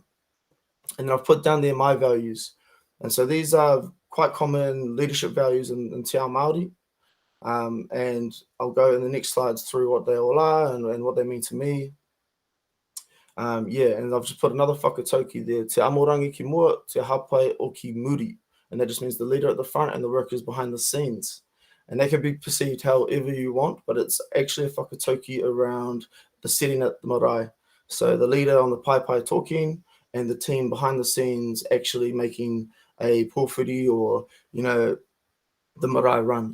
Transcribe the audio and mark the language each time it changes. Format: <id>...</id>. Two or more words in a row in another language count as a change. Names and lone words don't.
<en>And I've put down there my values. And so these are quite common leadership values in</en> <mi>Te Ao Māori.</mi> <en>And I'll go in the next slides through what they all are and what they mean to me. And I've just put another whakatauki there.</en> <mi>Te amorangi ki mua, te hapai o ki muri.</mi> <en>And that just means the leader at the front and the workers behind the scenes. And they can be perceived however you want, but it's actually a whakatauki around the setting at the marae. So the leader on the pai talking, and the team behind the scenes actually making a pōwhiri or, the marae run.</en>